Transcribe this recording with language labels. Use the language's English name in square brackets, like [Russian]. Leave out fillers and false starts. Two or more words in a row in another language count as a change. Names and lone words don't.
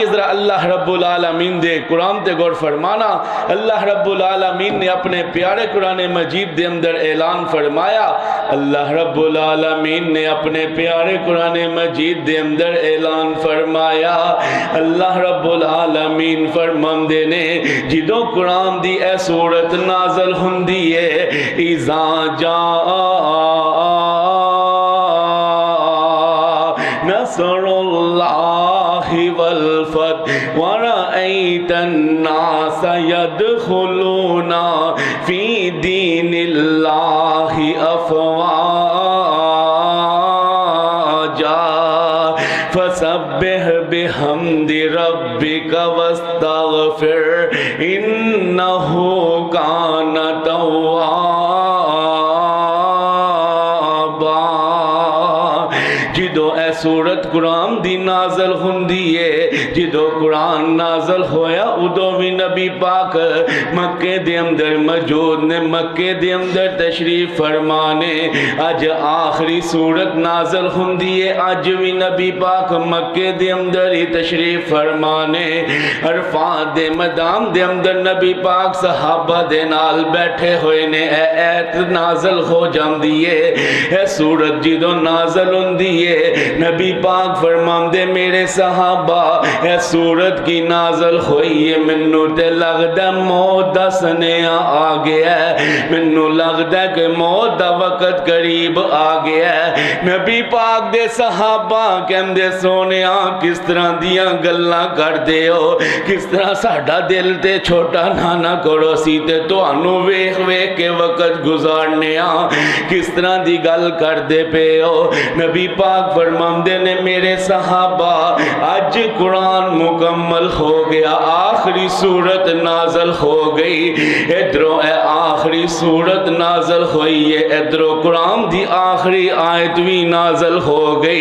[Punjabi] ذرا اللہ رب العالمین دے قرآن تے غور فرمانا اللہ رب العالمین نے اپنے پیارے قرآن مجید دے اندر اعلان فرمایا اللہ رب العالمین نے اپنے پیارے قرآن مجید دے اندر اعلان فرمایا اللہ رب العالمین فرماندے نے جدو قرآن دی اے سورت نازل ہوندی ہے [Arabic] اذا جاء نصر اللہ والفتح ورأيت الناس يدخلون في دين الله أفواجا فسبح بحمد ربك واستغفر انہ کان توابا۔ [Punjabi] جدو اے سورت قرآن دی نازل ہوندی ہے، جدو قرآن نازل ہویا ادو بھی نبی پاک مکے دے اندر موجود نے، مکے دے اندر تشریف فرمانے۔ اج آخری سورت نازل ہوندی ہے، اج بھی نبی پاک مکے دے اندر ہی تشریف فرمانے۔ عرفات دے میدان دے اندر نبی پاک صحابہ دے نال بیٹھے ہوئے نے، اے ایت نازل ہو جاندی ہے، اے سورت جدو نازل ہوندی ہے نبی پاک فرماندے میرے صحابہ اے سورت کی نازل ہوئی ہے، منو تے لگدا موت دا سنیا آ گیا ہے، منو لگدا کہ موت دا وقت قریب آ گیا ہے۔ نبی پاک دے صحابہ کہندے سونیا کس طرح دیاں گلاں کردے ہو، کس طرح ساڈا دل تے چھوٹا نہ کرو، سی تے تانوں ویکھ ویکھ کے وقت گزارنے آ، کس طرح دی گل کردے پے ہو۔ نبی پاک فرماندے نے میرے صحابہ آج قرآن مکمل ہو گیا، آخری سورت نازل ہو گئی، ادھروں اے آخری سورت نازل ہوئی ہے، ادھروں قرآن دی آخری آیت بھی نازل ہو گئی۔